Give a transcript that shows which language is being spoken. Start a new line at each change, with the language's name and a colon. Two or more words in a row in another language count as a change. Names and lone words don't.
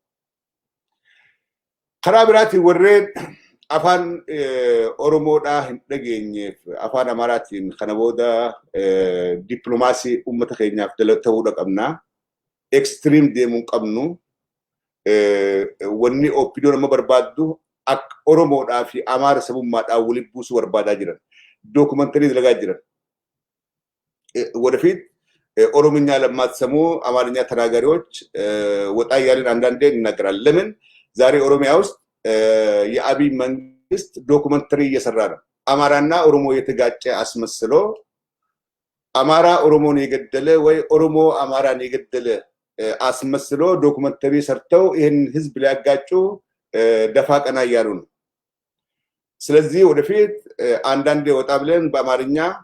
Oromo: Karaa biraatiin warreen afaan Oromoodhaa hin dhageenyeef afaan Amaaraatiin kana booda dippiloomaasii uummata keenyaaf ta'uudha qabnaa. Extreme deemuu qabnu. Wanni opinion nama barbaaddu akka Oromoodhaa fi Amaara sabummaadhaan waliin buusuu barbaadaa jiran. Dookumantarii dalagaa jiran.
Amharic: ወደፊት ኦሮምኛ ለማትሰሙ አማርኛ ተናጋሪዎች ወጣ ያለን አንዳንዴ ይናገራል። ለምን ዛሬ ኦሮሚያ ውስጥ የአብይ መንግስት ዶኩመንተሪ እየሰራ ነው። አማራና ኦሮሞ የተጋጨ አስመስሎ አማራ ኦሮሞን የገደለ ወይ ኦሮሞ አማራን የገደለ አስመስሎ ዶኩመንተሪ ሰርተው ይሄን ህዝብ ሊያጋጩ ደፋ ቀና እያሉ ነው። ስለዚህ ወደፊት አንዳንዴ ወጣ ብለን በአማርኛ